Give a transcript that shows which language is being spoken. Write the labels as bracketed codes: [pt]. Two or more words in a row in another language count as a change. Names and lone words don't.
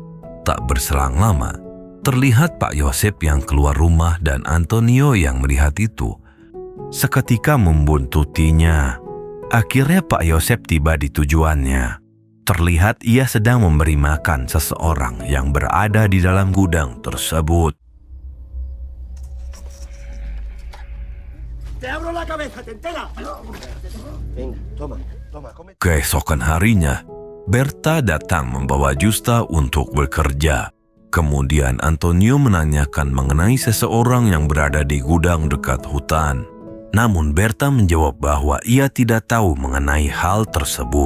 [id] Tak berselang lama, terlihat Pak Yosep yang keluar rumah dan Antonio yang melihat itu seketika membuntutinya. Akhirnya Pak Yosep tiba di tujuannya. Terlihat ia sedang memberi makan seseorang yang berada di dalam gudang tersebut. [es] Te abro la cabeza, te entera. Venga, toma, come. [id] Keesokan harinya, Berta datang membawa Justa untuk bekerja. Kemudian Antonio menanyakan mengenai seseorang yang berada di gudang dekat hutan. Namun Berta menjawab bahwa ia tidak tahu mengenai hal tersebut.